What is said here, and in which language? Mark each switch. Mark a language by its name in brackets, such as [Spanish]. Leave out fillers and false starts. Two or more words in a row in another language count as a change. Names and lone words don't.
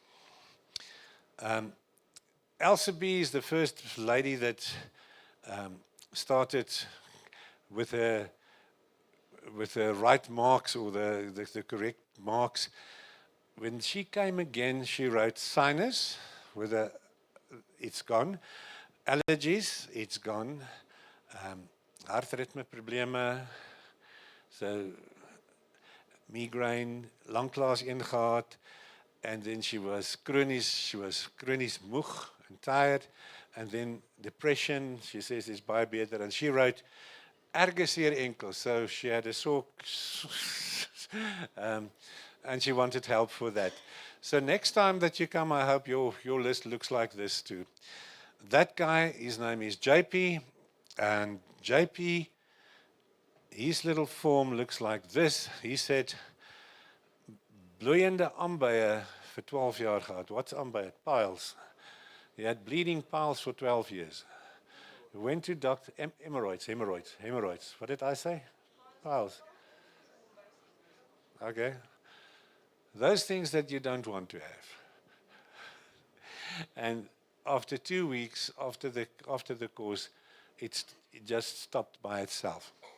[English] Elsa B is the first lady that started with her right marks, or the correct marks. When she came again, she wrote sinus with it's gone. Allergies, it's gone. [Afrikaans] Hartritme probleme, so migraine, lanklaas een gehad, [English] and then she was [Afrikaans] chronies moeg [English] and tired, and then depression, she says, [Afrikaans] is baie beter, [English] and she wrote [Afrikaans] erge seer enkels, [English] so she had a sore and she wanted help for that. So next time that you come, I hope your list looks like this too. That guy, his name is JP, and JP, his little form looks like this. He said, [Afrikaans] bloeiende aanbye for 12 jaar gehad. [English] What's aanbye? Piles. He had bleeding piles for 12 years. He went to doctor, hemorrhoids. What did I say? Piles. Okay. Those things that you don't want to have. And after 2 weeks, after the course, it just stopped by itself.